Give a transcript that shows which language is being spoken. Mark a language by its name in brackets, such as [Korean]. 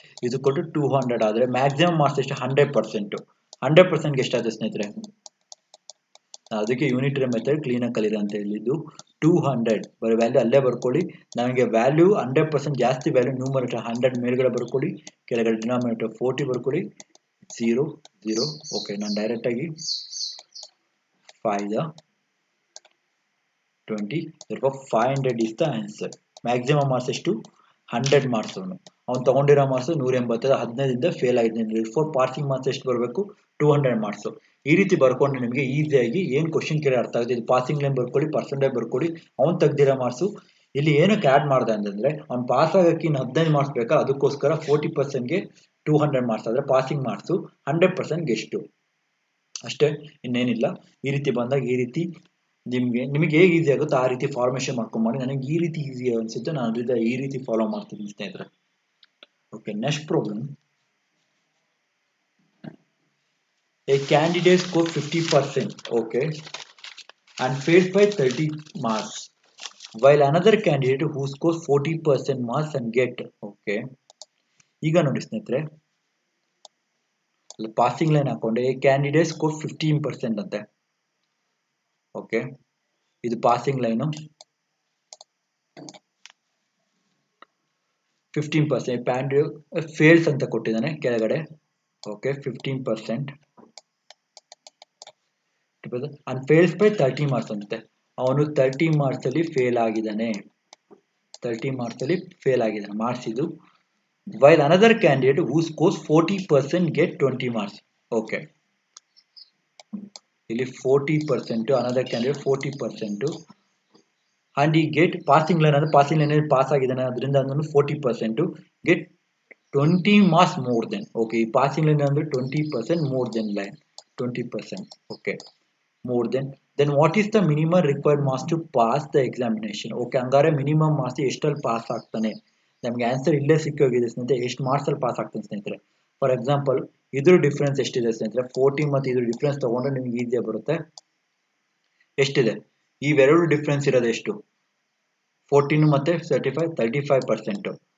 [Kannada] ಇದು ಕೊಟ್ಟು 200 ಆದರೆ ಮ್ಯಾಕ್ಸಿಮಮ್ ಮಾರ್ಕ್ಸ್ ಎಷ್ಟು? 100%. 100%ಗೆ ಎಷ್ಟಾಗುತ್ತೆ ಸ್ನೇಹಿತರೆ? ಅದಕ್ಕೆ ಯೂನಿಟರಿ ಮೆಥಡ್ ಕ್ಲೀನಾಗಿ ಕಲೀರಿ ಅಂತ ಹೇಳಿದ್ದು. 200 ಬರೀ ವ್ಯಾಲ್ಯೂ ಅಲ್ಲೇ ಬರ್ಕೊಳ್ಳಿ. ನನಗೆ ವ್ಯಾಲ್ಯೂ 100% ಜಾಸ್ತಿ ವ್ಯಾಲ್ಯೂ ನ್ಯೂಮರೇಟರ್ 100 ಮೇಲ್ಗಡೆ ಬರ್ಕೊಳ್ಳಿ, ಕೆಳಗಡೆ ಡಿನಾಮಿನೇಟರ್ 40 ಬರ್ಕೊಳ್ಳಿ, 0 0. ಓಕೆ, ನಾನು ಡೈರೆಕ್ಟಾಗಿ 5 20, [English] therefore 500 is the answer. [Kannada] Maximum marks ಎಷ್ಟು? 100 ಮಾರ್ಕ್ಸ್. ಅವ್ನು ತಗೊಂಡಿರೋ ಮಾರ್ಕ್ಸ್ 180, 15ದಿಂದ ಫೇಲ್ ಆಗಿದ್ದಾನೆ. therefore ಪಾಸಿಂಗ್ ಮಾರ್ಕ್ಸ್ ಎಷ್ಟು ಬರಬೇಕು? 200 ಮಾರ್ಕ್ಸ್. ಈ ರೀತಿ ಬರ್ಕೊಂಡ್ರೆ ನಿಮಗೆ ಈಸಿಯಾಗಿ ಏನು ಕ್ವಶನ್ ಕೇಳಿ ಅರ್ಥ ಆಗುತ್ತೆ. ಇದು ಪಾಸಿಂಗ್ ಲೈನ್ ಬರ್ಕೊಳ್ಳಿ, ಪರ್ಸೆಂಟೇಜ್ ಬರ್ಕೊಳ್ಳಿ. ಅವ್ನು ತೆಗ್ದಿರೋ ಮಾರ್ಕ್ಸು ಇಲ್ಲಿ ಏನಕ್ಕೆ ಆ್ಯಡ್ ಮಾಡ್ದೆ ಅಂತಂದರೆ, ಅವ್ನು ಪಾಸ್ ಆಗೋಕ್ಕೆ ಇನ್ನು 15 ಮಾರ್ಕ್ಸ್ ಬೇಕಾ, ಅದಕ್ಕೋಸ್ಕರ 40%ಗೆ 200 ಮಾರ್ಕ್ಸ್ ಆದರೆ ಪಾಸಿಂಗ್ ಮಾರ್ಕ್ಸು 100%ಗೆ ಎಷ್ಟು, ಅಷ್ಟೇ, ಇನ್ನೇನಿಲ್ಲ. ಈ ರೀತಿ ಬಂದಾಗ ಈ ರೀತಿ ನಿಮಗೆ ಹೇಗೆ ಈಸಿ ಆಗುತ್ತೋ ಆ ರೀತಿ ಫಾರ್ಮೇಷನ್ ಮಾಡ್ಕೊಂಬಾಡಿ. ನನಗೆ ಈ ರೀತಿ ಈಸಿ ಅನಿಸುತ್ತೆ, ನಾನು ಅದರಿಂದ ಈ ರೀತಿ ಫಾಲೋ ಮಾಡ್ತೀನಿ ಸ್ನೇಹಿತರೆ. Okay, next problem. [English] A candidate scored 50%, okay, and failed by 30 marks, while another candidate who scores 40% marks and get, okay. [Kannada] ಈಗ ನೋಡಿ ಸ್ನೇಹಿತರೆ, passing line ಹಾಕೊಂಡೆ [English] a candidate scored 15% [Kannada] ಅಂತೆ. ಓಕೆ, ಇದು ಪಾಸಿಂಗ್ ಲೈನು 15%. ಫೇಲ್ಸ್ ಅಂತ ಕೊಟ್ಟಿದ್ದಾನೆ ಕೆಳಗಡೆ. Okay, 15% [English] and fails by 30 [Kannada] marks ಅಂತೆ. ಅವನು 30 ಮಾರ್ಕ್ಸ್ ಅಲ್ಲಿ ಫೇಲ್ ಆಗಿದ್ದಾನೆ. 30 ಮಾರ್ಕ್ಸ್ ಅಲ್ಲಿ ಫೇಲ್ ಆಗಿದ್ದಾನೆ, ಮಾರ್ಕ್ಸ್ ಇದು. [English] while another candidate who scores 40% get 20 marks. [Kannada] Okay, ಇಲ್ಲಿ 40%, [English] another candidate 40%, and he get [Kannada] passing line ಅಂದ್ರೆ ಪಾಸಿಂಗ್ ಲೈನ್ ಪಾಸ್ ಆಗಿದ್ದಾನೆ, ಅದರಿಂದ ಅದನ್ನು [English] 40% get 20 marks more than. [Kannada] Okay, ಈ ಪಾಸಿಂಗ್ ಲೈನ್ ಅಂದ್ರೆ 20% [English] more than [Kannada] line 20%. [English] Okay, more than. then what is the minimum required marks to pass the examination? [Kannada] Okay, ಹಂಗಾರೆ minimum marks ಎಷ್ಟಲ್ಲಿ pass ಆಗ್ತಾನೆ? ನಮಗೆ answer ಇಲ್ಲೇ ಸಿಕ್ಕೋಗಿದೆ ಸ್ನೇಹಿತರೆ. ಎಷ್ಟು ಮಾರ್ಕ್ಸ್ ಅಲ್ಲಿ ಪಾಸ್ ಆಗ್ತಾನೆ ಸ್ನೇಹಿತರೆ? ಫಾರ್ ಎಕ್ಸಾಂಪಲ್ ಇದ್ರ ಡಿಫ್ರೆನ್ಸ್ ಎಷ್ಟಿದೆ ಸ್ನೇಹಿತರೆ? 40 ಮತ್ತು ಇದ್ರ ಡಿಫ್ರೆನ್ಸ್ ತಗೊಂಡ್ರೆ ನಿಮ್ಗೆ ಈಸಿಯಾಗಿ ಬರುತ್ತೆ. ಎಷ್ಟಿದೆ? ಇವೆರಡು ಡಿಫ್ರೆನ್ಸ್ ಇರೋದು ಎಷ್ಟು? 14 ಮತ್ತೆ 35%.